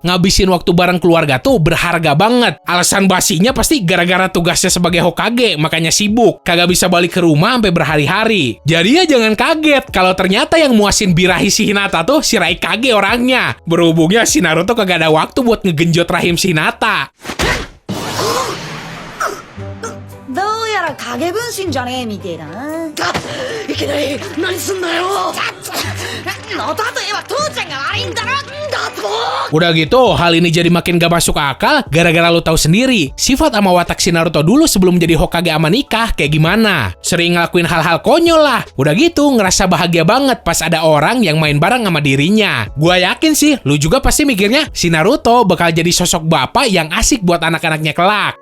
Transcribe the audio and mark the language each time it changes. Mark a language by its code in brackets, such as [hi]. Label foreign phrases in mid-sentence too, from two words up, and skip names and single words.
[id] Ngabisin waktu bareng keluarga tuh berharga banget. Alasan basinya pasti gara-gara tugasnya sebagai Hokage, makanya sibuk. Kagak bisa balik ke rumah sampai berhari-hari. Jadi ya jangan kaget kalau ternyata yang muasin birahi si Hinata tuh si Raikage orangnya. Berhubungnya si Naruto kagak ada waktu buat ngegenjot rahim si Hinata. [ja] どうやら影分身じゃねえみてえだな。いきなり何すんだよ。元といえば父ちゃんが悪いんだろ。だと。 [id] Udah gitu, hal ini jadi makin gak masuk akal gara-gara lu tahu sendiri sifat sama watak si Naruto dulu sebelum jadi Hokage sama nikah kayak gimana. Sering ngelakuin hal-hal konyol lah. Udah gitu ngerasa bahagia banget pas ada orang yang main bareng sama dirinya. Gua yakin sih, lu juga pasti mikirnya si Naruto bakal jadi sosok bapak yang asik buat anak-anaknya kelak.